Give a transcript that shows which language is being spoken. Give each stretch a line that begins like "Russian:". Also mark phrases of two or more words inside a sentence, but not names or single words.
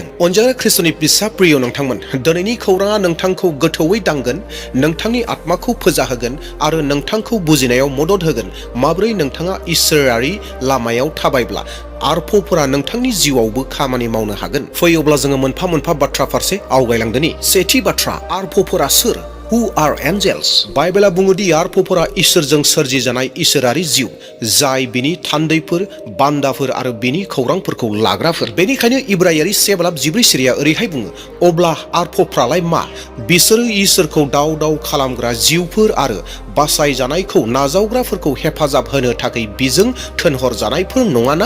Bodo: अनजाग्रा ख्रिस्ट'नि फिसा प्रिय नोंथांमोन, दिनैनि खौराङा नोंथांखौ गोथौवै दांगोन, नोंथांनि आत्माखौ फोजाहोगोन आरो नोंथांखौ बुजिनायाव मदद होगोन माब्रै नोंथाङा इसोरारि लामायाव थाबायब्ला आरफ'फोरा नोंथांनि जिउआवबो खामानि मावनो हागोन। फै अब्ला जोङो मोनफा मोनफा बाथ्रा फारसे आवगायलांदोनि। सेथि बाथ्रा, आरफ'फोरा सोर?
English: Who are angels?
Bodo: बाइबेला बुङोदि आरफ'फोरा इसोरजों सोरजिजानाय इसोरारि जिउ, जाय बिनि थान्दैफोर, बान्दाफोर आरो बिनि खौरांफोरखौ लाग्राफोर। बेनिखायनो इब्रायारि 7:14 सिरिया ओरैहाय बुङो, अब्ला आरफ'फ्रालाय मा? बिसोरो इसोरखौ दाव दाव खालामग्रा जिउफोर आरो बासायजानायखौ नाजावग्राफोरखौ हेफाजाब होनो थाखाय बिजों थोनहरजानायफोर नङाना?